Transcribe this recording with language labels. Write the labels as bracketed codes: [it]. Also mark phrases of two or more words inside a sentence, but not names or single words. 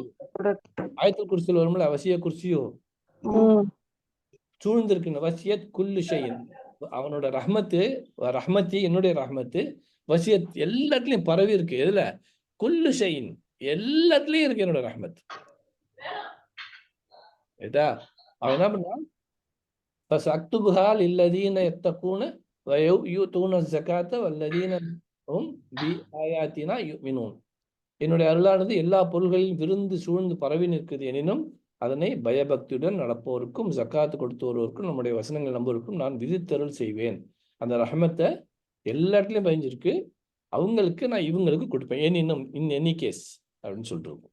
[ta] ஆயத்துல் குர்சியில் வரும்ல, வசிய குர்சியோ சூழ்ந்திருக்குன்னு. [ar] وسعت كل شيء. [ta] அவனோட ரஹ்மத்தி என்னுடைய ரஹ்மத்து வசியத் எல்லாத்துலயும் பரவி இருக்கு. எதுல? [ar] كل شيء, [ta] எல்லாத்துலயும் இருக்கு என்னோட ரஹ்மத். அவன் என்ன பண்ணான்? [ar] فَسَأَكْتُبُهَا لِلَّذِينَ يَتَّقُونَ وَيُؤْتُونَ الزَّكَاةَ وَالَّذِينَ هُمْ بِآيَاتِنَا يُؤْمِنُونَ. [ta] என்னுடைய அருளானது எல்லா பொருள்களிலும் விருந்து சூழ்ந்து பரவி நிற்குது எனினும் அதனை பயபக்தியுடன் நடப்போருக்கும் ஜக்காத்து கொடுத்தோருக்கும் நம்முடைய வசனங்கள் நம்பருக்கும் நான் விதித்தருள் செய்வேன். அந்த ரஹமத்தை எல்லா இடத்துலையும் பயஞ்சிருக்கு, அவங்களுக்கு நான் இவங்களுக்கு கொடுப்பேன். எனினும் [en] in any case [ta] அப்படின்னு சொல்லிட்டு இருக்கும்.